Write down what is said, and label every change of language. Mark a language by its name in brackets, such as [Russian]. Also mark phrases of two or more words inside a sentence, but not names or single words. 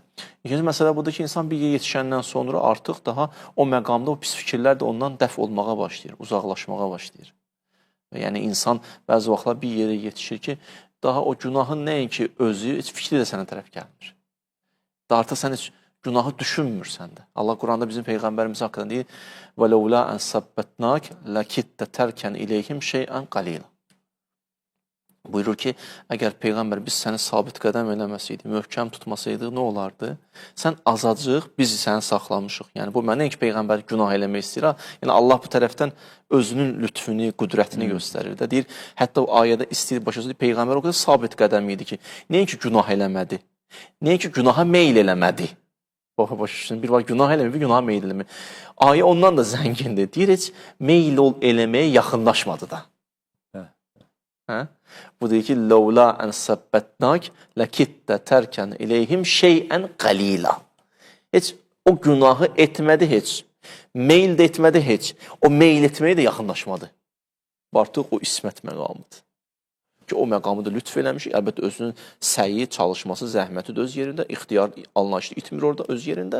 [Azerbaijani] İkinci məsələ budur ki, insan bir yetişəndən sonra artıq daha o məqamda o pis fikirlər də ondan dəf olmağa başlayır, uzaqlaşmağa başlayır. Yəni insan bəzi vaxtlar bir yerə yetişir ki, daha o günahın nəinki özü, heç fikri də sənə tərəf gəlmir. Da artıq sən heç günahı düşünmürsən də. Allah Quranda bizim Peyğəmbərimiz haqqında deyir: [Arabic] وَلَوْلَا أَنْ سَبَّتْنَاكَ لَكِدْتَ تَرْكَنْ إِلَيْهِمْ شَيْئًا قَلِيلًا. [Azerbaijani] Buyurur ki, əgər Peyğəmbər biz səni sabit qədəm eləməsəydik, möhkəm tutmasaydı, nə olardı? Sən azacıq, biz səni saxlamışıq. Yəni, bu mənə ki, Peyğəmbər günah eləmək istəyir. Yəni, Allah bu tərəfdən özünün lütfünü, qüdrətini göstərir də. Deyir, hətta o ayədə istəyir, başa Peyğəmbər o qədər sabit qədəm idi ki, nəyə ki, günah eləmədi? Nəyə ki, günaha meyl eləmədi? Bir var, günah eləmir, bir günaha meyl eləmir. Ayə ondan da zəngindir. Deyir, heç meyl eləməyə yaxınlaşmadı da. Bu deyir ki, [Arabic] لَوْلَا أَنْ سَبَّتْنَاكَ لَكِدْتَ تَرْكَنْ إِلَيْهِمْ شَيْئًا قَلِيلًا. [Azerbaijani] Heç o günahı etmədi heç. Meyl də etmədi heç. O meyl etməyə də yaxınlaşmadı. Artıq o ismət məqamıdır. Ki, o məqamı da lütf eləmiş. Əlbəttə, özünün səyi, çalışması, zəhməti də öz yerində, ixtiyar anlayışı itmir orada öz yerində.